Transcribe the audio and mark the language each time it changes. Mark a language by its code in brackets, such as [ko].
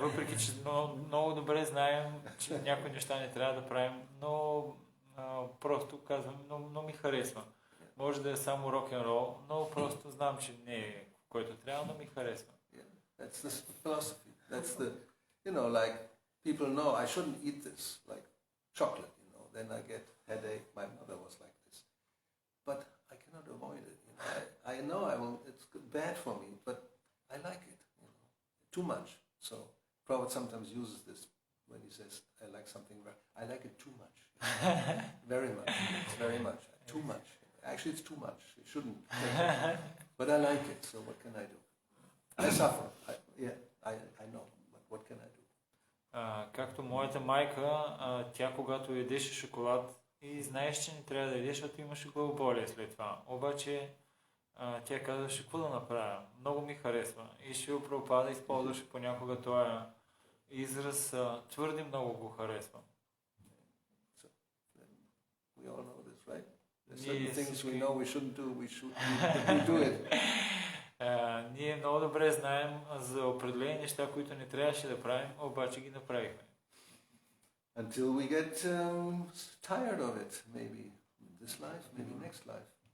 [bg] Въпреки, че много добре знаем, че някои неща не трябва да правим, но просто казвам, много ми харесва. Може да е само рок-н-рол, но просто знам, че не е който трябва, но ми харесва. [en] That's the philosophy. That's the, you know, like people know I shouldn't eat this, like chocolate, you know. Then I get headache. My mother was like this, but I cannot avoid it. You know, I know I will. It's bad for me, but I like it. You know, too much. So Prabhupada sometimes uses this when he says I like something. I like it too much, very much. It's very much. Too much. Actually, it's too much. You shouldn't take it. But I like it. So what can I do? I suffer. I know. But what can I do? [bg] Както моята майка, тя когато ядеше шоколад и знаеш, че не трябва да ядеш, защото имаше главоболие след това. Обаче тя казваше, какво да направя? Много ми харесва. И Шрила Прабхупада използваше понякога този израз, твърде много го харесва. [en] So, we all know this, right? There's certain things we know we shouldn't do, we do it. [bg] Ние много добре знаем за определени неща, които не трябваше да правим, обаче ги направихме. [en] Until we get tired of it, maybe this life, maybe next life.